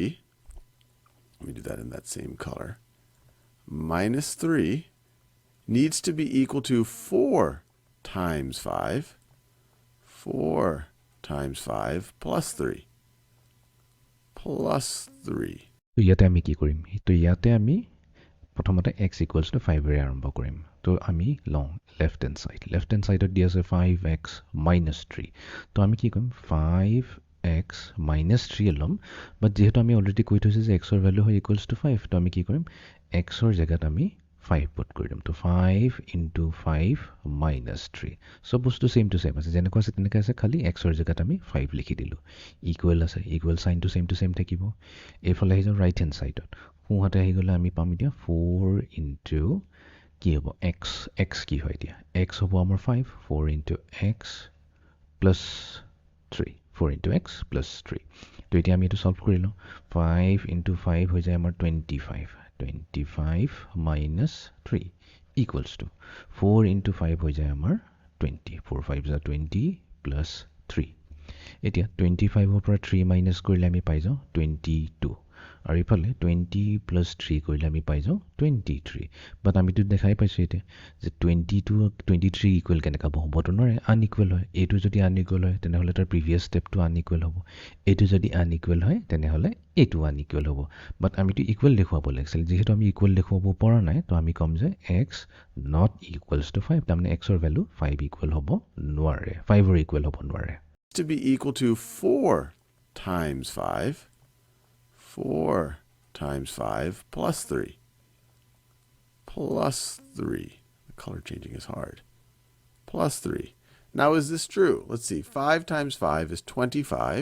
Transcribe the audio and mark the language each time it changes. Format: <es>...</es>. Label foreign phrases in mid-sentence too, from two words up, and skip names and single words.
<en>Let me do that in that same color. Minus 3 needs to be equal to 4 times 5. 4 times 5 plus 3. Plus 3.</en> <as>তো ইয়াতে আমি কি কৰিম? তো ইয়াতে আমি প্ৰথমতে</as> <en>x equals to 5</en> <as>ৰে আৰম্ভ কৰিম। তো আমি লওঁ</as> <en>left hand side. Left hand side</en> <as>দি আছে</as> <en>5x minus 3.</en> <as>তো আমি কি কৰিম?</as> <en>5x minus 3</en> <as>ল'ম। বাট যেহেতু আমি অলৰেডি কৈ থৈছে যে x ৰ ভ্যালু হয়</as> <en>equals to 5,</en> <as>তো আমি কি কৰিম? x ৰ জায়গাত আমি 5 পুট কৰি দিম। তো</as> <en>5 into 5 minus 3.</en> <as>সব বস্তু</as> <en>same to same</en> <as>আছে, যেনেকুৱা আছে তেনেকৈ আছে, খালি x ৰ জায়গাত আমি 5 লিখি দিলোঁ। ইকুৱেল আছে, ইকুৱেল চাইনটো</as> <en>same to same</en> <as>থাকিব। এইফালে আহি যাওঁ</as> <en>right hand sideত।</en> <as>সোঁহাতে আহি গ'লে আমি পাম এতিয়া 4 into কি হ'ব? x কি হয় এতিয়া? x হ'ব আমাৰ 5,</as> <en>4 into x plus 3. 4 into x plus 3.</en> <as>তো এতিয়া আমি এইটো সলভ কৰি লওঁ। 5 into 5 হৈ যায় আমাৰ 25.</as> <en>25 minus 3 equals to 4 into 5</en> <as>হৈ যায় আমাৰ 20.</as> <en>4 5 is 20 plus 3.</en> <as>এতিয়া 25 পৰা 3 minus কৰিলে আমি পাই যাওঁ 22. আৰু ইফালে 20 plus 3 কৰিলে আমি পাই যাওঁ 23. বাট আমিতো দেখাই পাইছোঁ এতিয়া যে 22 23 ইকুৱেল কেনেকৈ হ'বতো নোৱাৰে, আনইকুৱেল হয়। এইটো যদি আনইকুৱেল হয় তেনেহ'লে তাৰ</as> <en>previous stepটো</en> <as>আনইকুৱেল হ'ব। এইটো যদি আনইকুৱেল হয় তেনেহ'লে এইটো আনইকুৱেল হ'ব। বাট আমিতো ইকুৱেল দেখুৱাব লাগিছিল। যিহেতু আমি ইকুৱেল দেখুৱাব পৰা নাই, তো আমি ক'ম যে</as> <en>x not equals to 5,</en> <as>তাৰমানে x ৰ ভ্যালু 5 ইকুৱেল হ'ব নোৱাৰে, 5 ৰ ইকুৱেল হ'ব নোৱাৰে।</as> <en>To be equal to 4 times 5. 4 times 5 plus 3. Plus 3. The color changing is hard. Plus 3. Now, is this true? Let's see. 5 times 5 is 25.</en>